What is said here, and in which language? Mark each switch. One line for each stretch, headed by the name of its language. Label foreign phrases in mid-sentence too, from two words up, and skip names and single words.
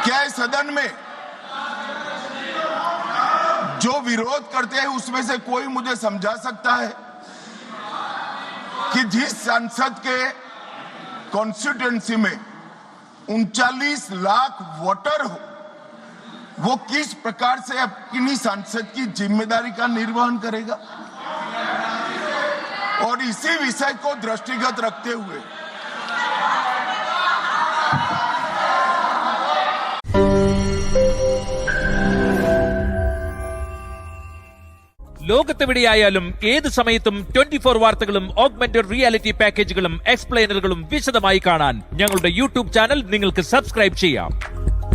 Hindi: क्या इस सदन में जो विरोध करते हैं उसमें से कोई मुझे समझा सकता है कि जिस सांसद के कॉन्स्टिट्यूएंसी में 39 लाख वोटर हो, वो किस प्रकार से अपनी सांसद की जिम्मेदारी का निर्वहन करेगा? और इसी विषय को दृष्टिगत रखते हुए
Malayalam: ലോകത്തെവിടെയായാലും ഏത് സമയത്തും 24 വാർത്തകളും ഓഗ്മെന്റഡ് റിയാലിറ്റി പാക്കേജുകളും എക്സ്പ്ലെയിനറുകളും വിശദമായി കാണാൻ ഞങ്ങളുടെ യൂട്യൂബ് ചാനൽ നിങ്ങൾക്ക് സബ്സ്ക്രൈബ് ചെയ്യാം.